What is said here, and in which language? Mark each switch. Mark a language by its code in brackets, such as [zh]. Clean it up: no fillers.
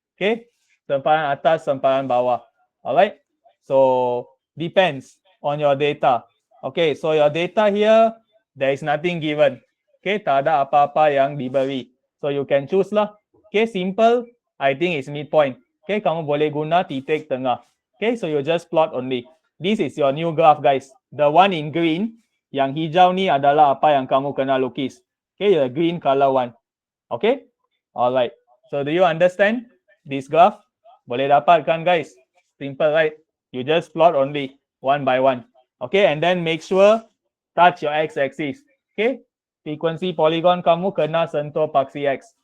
[en] Okay, [ms] sempadan atas, sempadan bawah. [en] Alright, so depends. on your data. Okay, so your data here, there is nothing given. Okay, [ms] tak ada apa-apa yang diberi. [en] So you can choose lah. Okay, simple. I think it's midpoint. Okay, [ms] kamu boleh guna titik tengah. [en] Okay, so you just plot only. This is your new graph, guys. The one in green, [ms] yang hijau ni adalah apa yang kamu kena lukis. [en] Okay, the green color one. Okay, alright. So do you understand this graph? [ms] Boleh dapat kan, [en] guys? Simple, right? You just plot only one by one. Okay, and then make sure touch your x-axis. [ms] Okay, frequency polygon kamu kena sentuh paksi x.